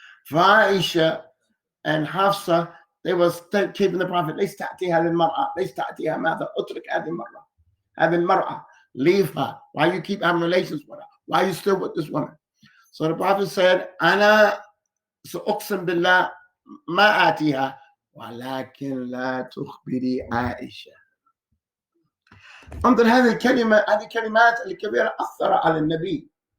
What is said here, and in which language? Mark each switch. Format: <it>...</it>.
<en>Aisha and Hafsa, they was keeping the Prophet.</en> <ar>ليس تأتيها للمرأة، ليس تأتيها ماذا؟ اترك هذه المرأة.</ar> <en>Leave her. Why you keep having relations with her? Why are you still with this woman? So the Prophet said,</en> <ar>أنا سأقسم بالله ما آتيها ولكن لا تخبري عائشة. انظر هذه الكلمة، هذه الكلمات الكبيرة أثر على النبي.</ar>